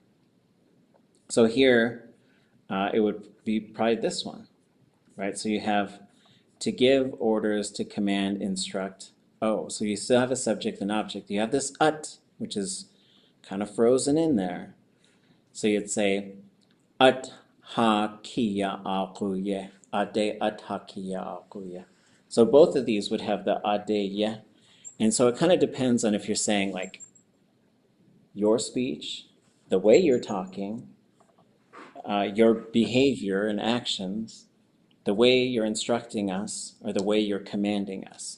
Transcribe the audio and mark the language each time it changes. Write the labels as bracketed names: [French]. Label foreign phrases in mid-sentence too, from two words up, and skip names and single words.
[English] So here, it would be probably this one, right? So you have to give orders, to command, instruct. Oh, so you still have a subject and object. You have this ʼat, which is kind of frozen in there. So you'd say, [Tlingit] ʼat ha kiya ʼakuye, aadé ʼat ha kiya ʼakuye. [English] So both of these would have the aadé. And so it kind of depends on if you're saying like your speech, the way you're talking, your behavior and actions, the way you're instructing us, or the way you're commanding us.